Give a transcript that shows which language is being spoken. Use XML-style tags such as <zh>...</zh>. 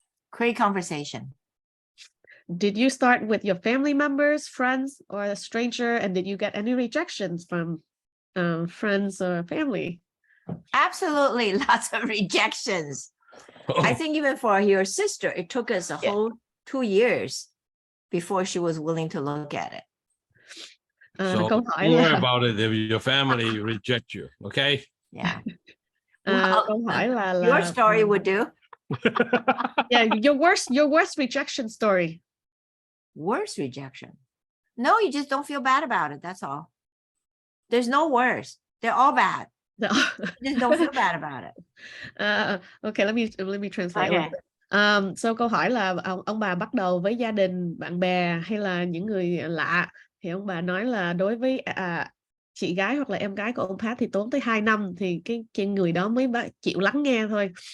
<en>Create conversation. Did you start with your family members, friends, or a stranger, and did you get any rejections from friends or family? Absolutely, lots of rejections. I think even for your sister, it took us a whole 2 years before she was willing to look at it. So don't worry about it if your family reject you, okay? Yeah. Well,</en> <vi>câu hỏi là</vi> <en>your story would do. Yeah, your worst rejection story. Worst rejection? No, you just don't feel bad about it. That's all. There's no worse. They're all bad. No. You just don't feel bad about it. Okay, let me translate. Okay.</en> <vi>So câu hỏi là ông bà bắt đầu với gia đình, bạn bè hay là những người lạ, thì ông bà nói là đối với chị gái hoặc là em gái của ông Pat thì tốn tới 2 năm thì cái người đó mới chịu lắng nghe thôi.</vi>